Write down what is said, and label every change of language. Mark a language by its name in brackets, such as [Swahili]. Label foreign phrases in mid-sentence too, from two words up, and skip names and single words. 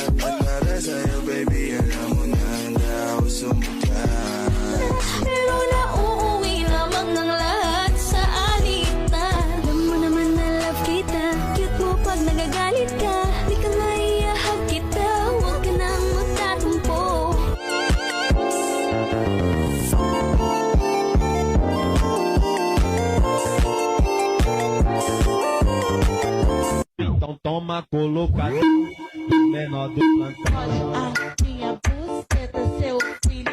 [Filipino] At para sa'yo baby, alam mo na handa ako sumukat. pero nauuwi lamang ng lahat sa alitan. Alam mo naman na love kita, cute mo pag nagagalit ka. Di ka maiyahag kita, huwag ka nang magtatampo. [Portuguese] Então toma colocadinho menor do plantão. A minha buceta, seu